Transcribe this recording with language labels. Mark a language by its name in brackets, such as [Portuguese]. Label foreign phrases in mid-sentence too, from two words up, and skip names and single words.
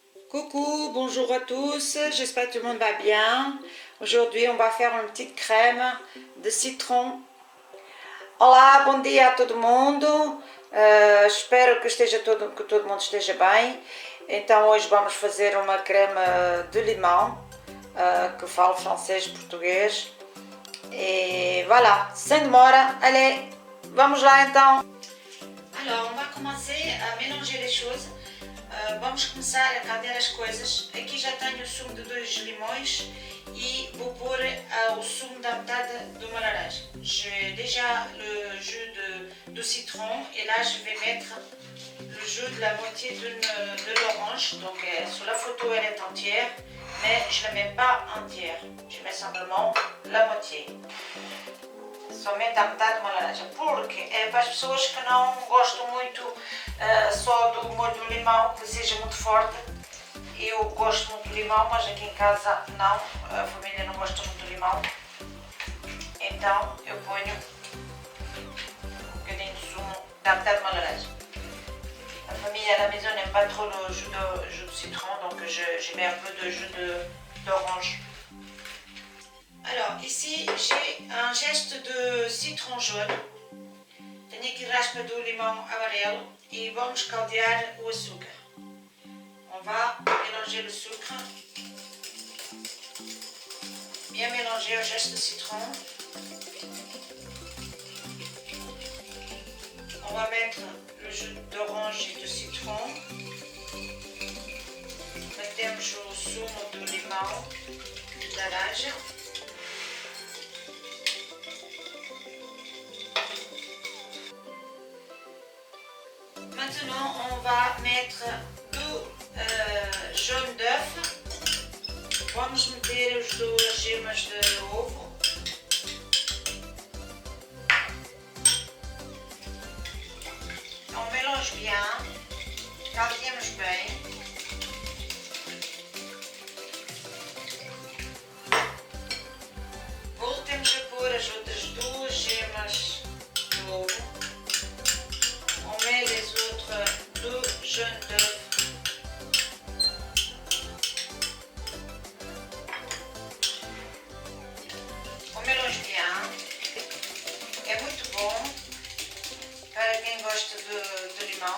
[French] Coucou, bonjour à tous, j'espère que tout le monde va bien. Aujourd'hui on va faire une petite crème de citron. [Portuguese] Olá, bom dia a todo mundo, espero que todo mundo esteja bem. Então hoje vamos fazer uma creme de limão, que falo francês e português. E voilà, sem demora, allez, vamos lá então. [French] Alors, on va commencer à mélanger les choses. [Portuguese] Vamos começar a caldear as coisas. Aqui já tenho o sumo de 2 limões e vou pôr o sumo da metade de uma laranja. [French] J'ai déjà le jus de citron et là je vais mettre le jus de la moitié de l'orange. Donc sur la photo elle est entière, mais je ne la mets pas entière. Je mets simplement la moitié. [Portuguese] Somente a metade de uma laranja, porque é para as pessoas que não gostam muito só do molho do limão, que seja muito forte. Eu gosto muito do limão, mas aqui em casa não, a família não gosta muito do limão. Então eu ponho um bocadinho de sumo da metade de uma laranja. [French] La famille à la maison n'aime pas trop le jus de citron, donc je mets un peu de jus d'orange. Alors, ici, j'ai un geste de citron jaune. [Portuguese] Tenho aqui raspa do limão amarelo e vamos caldear o açúcar. [French] On va mélanger le sucre. Bien mélanger au geste de citron. On va mettre le jus d'orange et de citron. [Portuguese] Metemos o sumo do limão de laranja. [French] Maintenant, on va mettre do jaune d'œuf. [Portuguese] Vamos meter as duas gemas de ovo. [French] On mélange bien, [Portuguese] caldeamos bem. Voltemos a pôr as outras duas gemas de ovo. [French] On met les autres deux jaunes d'œufs. On mélange bien. [Portuguese] É muito bom para quem gosta de limão.